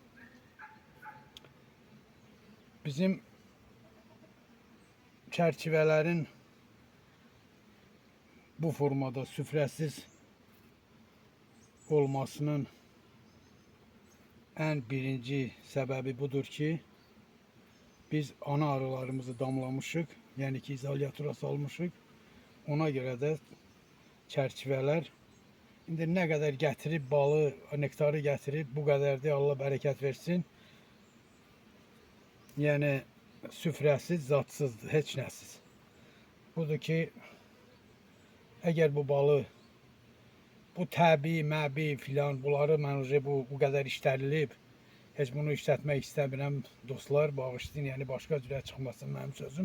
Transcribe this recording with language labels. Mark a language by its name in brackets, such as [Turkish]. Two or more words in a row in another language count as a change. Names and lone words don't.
[Azerbaijani] Bizim çerçevelerin bu formada süfrəsiz olmasının en birinci sebebi budur ki biz ana arılarımızı damlamışık, yani ki izolyatora salmışık. Ona göre de çerçeveler indi ne kadar getirip balı, nektarı getirip bu kadar da [Turkish] Allah bereket versin. [Azerbaijani] Yani süfrəsiz, zatsızdır, heç nəsiz. Budur ki eğer bu balı, bu təbii, məbi filan bunları mən bu kadar işlədilib, heç bunu işlətmək istəmirəm dostlar, bağışlayın, yəni başqa cürə çıxmasın mənim sözüm.